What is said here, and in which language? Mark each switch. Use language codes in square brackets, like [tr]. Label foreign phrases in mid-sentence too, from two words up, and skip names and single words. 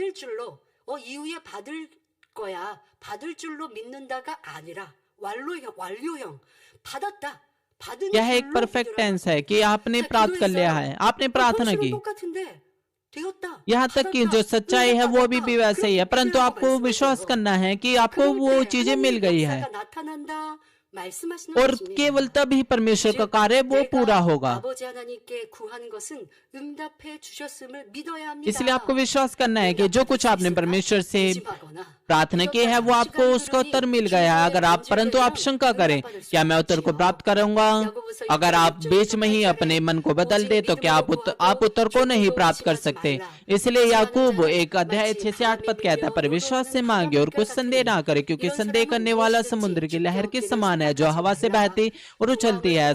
[hi] यह एक [en] perfect tense [hi] है कि आपने प्राप्त कर लिया है, आपने प्रार्थना की। यहाँ तक कि जो सच्चाई है वो भी वैसे ही है, परंतु आपको विश्वास करना है कि आपको वो चीजें मिल गई है। [ko] 말씀하시는 [hi] और [ko] 것입니다. [hi] केवल तभी परमेश्वर का कार्य वो पूरा [ko] 내가 [hi] होगा। [ko] 아버지 하나님께 구한 것은 응답해 주셨음을 믿어야 합니다. [hi] इसलिए आपको विश्वास करना है कि जो कुछ आपने परमेश्वर से [ko] 의심하거나 [hi] प्रार्थना की है वो आपको उसका उत्तर मिल गया है। अगर आप परंतु आप शंका करें क्या मैं उत्तर को प्राप्त करूंगा, अगर आप बीच में ही अपने मन को बदल दे तो क्या आप उत्तर को नहीं प्राप्त कर सकते। इसलिए याकूब 1:6-8 कहता है, पर विश्वास से मांगे और कुछ संदेह ना करे, क्योंकि संदेह करने वाला समुद्र की लहर के समान है जो हवा से बहती और उछलती है।